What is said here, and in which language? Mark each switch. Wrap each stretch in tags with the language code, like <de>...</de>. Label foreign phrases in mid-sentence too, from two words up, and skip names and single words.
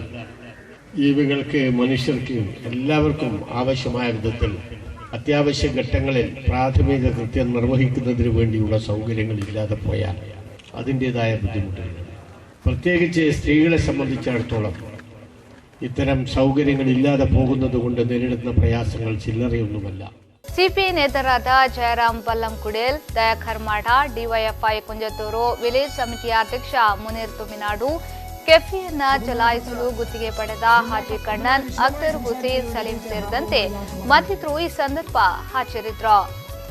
<ml>ജീവികൾക്ക്, മനുഷ്യർക്ക് എല്ലാവർക്കും ആവശ്യമായ വിധത്തിൽ അത്യാവശ്യ ഘട്ടങ്ങളിൽ പ്രാഥമിക കൃത്യം നിർവഹിക്കുന്നതിന് വേണ്ടിയുള്ള സൗകര്യങ്ങൾ ഇല്ലാതെ പോയാൽ അതിൻ്റെതായ ബുദ്ധിമുട്ടുകൾ, പ്രത്യേകിച്ച് സ്ത്രീകളെ സംബന്ധിച്ചിടത്തോളം ഇത്തരം സൗകര്യങ്ങൾ ഇല്ലാതെ പോകുന്നത് കൊണ്ട് നേരിടുന്ന പ്രയാസങ്ങൾ ചില്ലറയൊന്നുമല്ല.</ml> <kn>ಸಿಪಿಐ ನೇತರಾದ ಜಯರಾಮ್ ಬಲ್ಲಂಕುಡೇಲ್, ದಯಾಕರ್ ಮಾಢ, ಡಿವೈಎಫ್ಐ ಕುಂಜತ್ತೂರು ವಿಲೇಜ್ ಸಮಿತಿಯ ಅಧ್ಯಕ್ಷ ಮುನೀರ್ ತುಮಿನಾಡು, ಕೆಫೆಯನ್ನ ಚಲಾಯಿಸಲು ಗುತ್ತಿಗೆ ಪಡೆದ ಹಾಜಿ ಕಣ್ಣನ್, ಅಖ್ತರ್ ಹುಸೇನ್ ಸಲೀಂ ಸೇರಿದಂತೆ ಮತ್ತಿತರರು ಈ ಸಂದರ್ಭ ಹಾಜರಿದ್ದರು.</kn>